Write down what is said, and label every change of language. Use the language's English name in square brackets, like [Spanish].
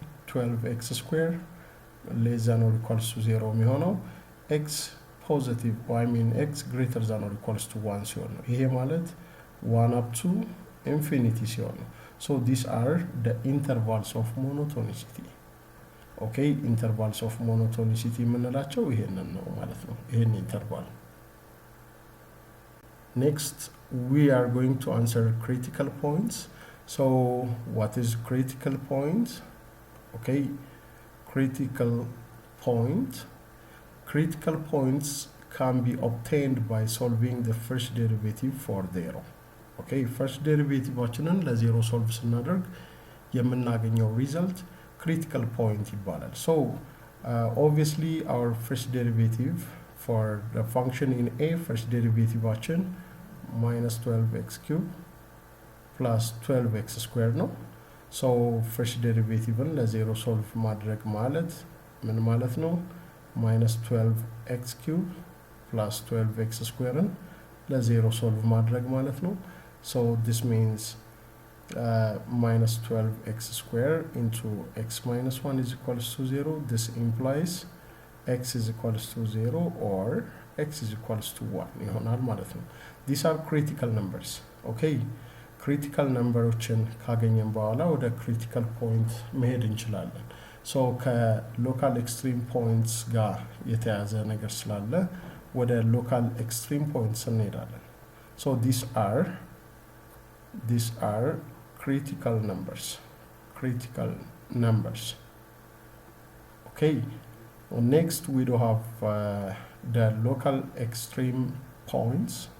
[English] 12x squared less than or equals to 0 [Amharic] የሚሆነው [English] x positive x greater than or equals to 1 [Amharic] ሲሆን ነው። ይሄ ማለት [English] 1 up to infinity [Amharic] ሲሆን ነው። [English] So these are the intervals of monotonicity. [Amharic] Okay, [English] intervals of monotonicity [Amharic] የምንላቸው ይሄንን ነው ማለት ነው። ይሄን interval. [English] Next, we are going to answer critical points. So what is critical point? Okay, critical points can be obtained by solving the first derivative for 0. [Amharic] Okay, first derivative አችንን ለ0 solve ስናደርግ የምናገኘው result critical point ይባላል. [English] So obviously our first derivative for the function in a, first derivative [Amharic] አችን [English] minus 12x cubed plus 12x squared ነው. [Amharic] So first derivative ለ0 solve ማድረግ ማለት ምን ማለት ነው? minus 12x cubed plus 12x squared ለ0 solve ማድረግ ማለት ነው. [English] So this means minus 12x squared into x minus 1 is equals to 0. This implies x is equals to 0 or x is equals to 1 [Amharic] ይሆናል ማለት ነው። [English] These are critical numbers. [Amharic] Okay, critical numberዎችን ካገኘን በኋላ ወደ critical point መሄድ እንችላለን። So ከሎካል ኤክስትሪም ፖይንትስ ጋር የተያዘ ነገር ስላለ ወደ ሎካል ኤክስትሪም ፖይንትስ እንሄዳለን። [English] So these are critical numbers. Okay, next we do have the local extreme points.